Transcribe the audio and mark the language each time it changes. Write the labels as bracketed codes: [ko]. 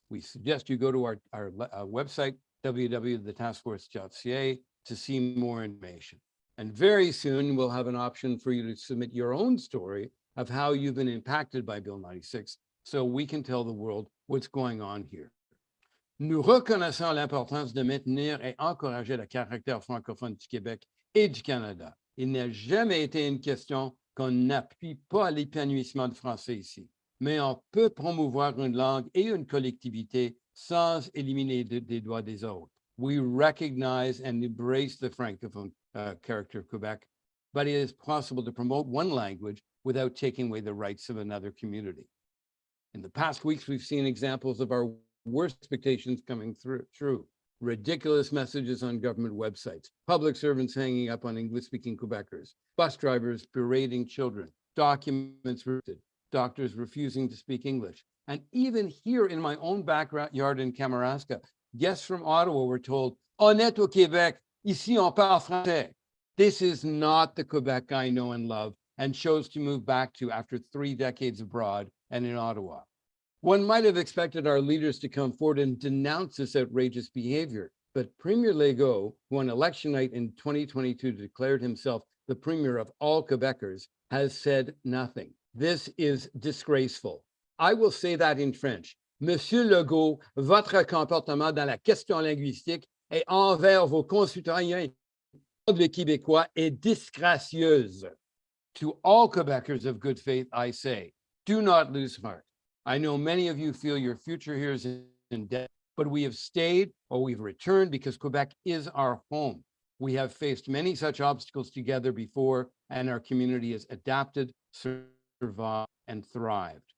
[en] We suggest you go to our website, www.thetaskforce.ca, to see more information. And very soon we'll have an option for you to submit your own story of how you've been impacted by Bill 96, so we can tell the world what's going on here. [fr] Nous reconnaissons l'importance de maintenir et encourager le caractère francophone du Québec et du Canada. Il n'a jamais été une question qu'on n'appuie pas l'épanouissement du français ici, mais on peut promouvoir une langue et une collectivité sans éliminer des droits des autres. [en] We recognize and embrace the francophone character of Quebec, but it is possible to promote one language without taking away the rights of another community. In the past weeks, we've seen examples of our worst expectations coming through. Ridiculous messages on government websites, public servants hanging up on English-speaking Quebecers, bus drivers berating children, documents rooted, doctors refusing to speak English. And even here in my own backyard in Kamouraska, guests from Ottawa were told, [fr] "On est au Québec, ici on parle français." [en] This is not the Quebec I know and love and chose to move back to after 3 decades abroad and in Ottawa. One might have expected our leaders to come forward and denounce this outrageous behavior, but Premier Legault, who on election night in 2022 declared himself the premier of all Quebecers, has said nothing. This is disgraceful. I will say that in French. [fr] Monsieur Legault, votre comportement dans la question linguistique et envers vos concitoyens le Québécois est disgracieuse. [en] To all Quebecers of good faith, I say, do not lose heart. I know many of you feel your future here is in debt, but we have stayed or we've returned because Quebec is our home. We have faced many such obstacles together before, and our community has adapted, survived, and thrived.